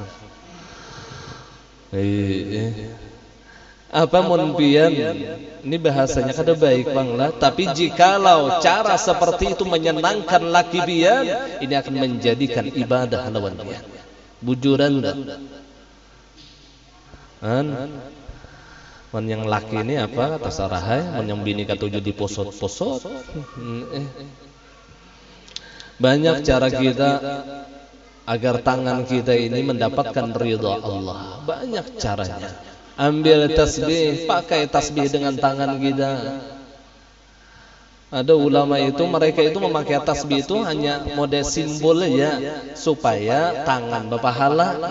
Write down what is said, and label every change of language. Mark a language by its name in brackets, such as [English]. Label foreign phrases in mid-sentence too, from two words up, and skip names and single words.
[Banjar] Apa mun pian ini bahasanya kada baik bang lah, tapi jikalau cara seperti itu menyenangkan laki pian, ini akan menjadikan ibadah lawan pian. Bujuran dah. Man yang laki ini apa terserah hai, man yang bini katuju di posot-posot. [Indonesian] Banyak cara kita agar tangan kita ini mendapatkan ridha Allah. Banyak caranya. Ambil tasbih, pakai tasbih dengan tangan kita. Ada ulama itu, mereka itu memakai tasbih itu hanya mode simbol ya, supaya tangan berpahala.